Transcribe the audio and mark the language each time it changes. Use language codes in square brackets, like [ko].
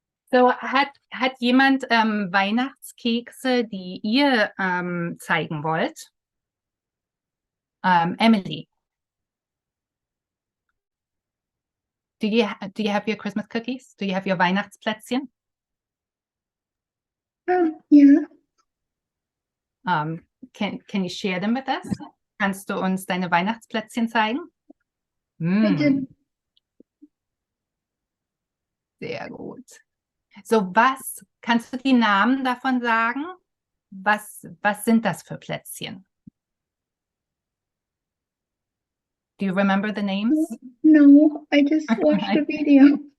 [de] So, hat jemand Weihnachtskekse, die ihr zeigen wollt? [en] Emily, do you have your Christmas cookies? Do you have your Weihnachtsplätzchen? Yeah. Can you share them with us? [de] Kannst du uns deine Weihnachtsplätzchen zeigen? [en] I did. [de] Sehr gut. So, kannst du die Namen davon sagen? Was sind das für Plätzchen? [en] Do you remember the names? No, I just watched the video.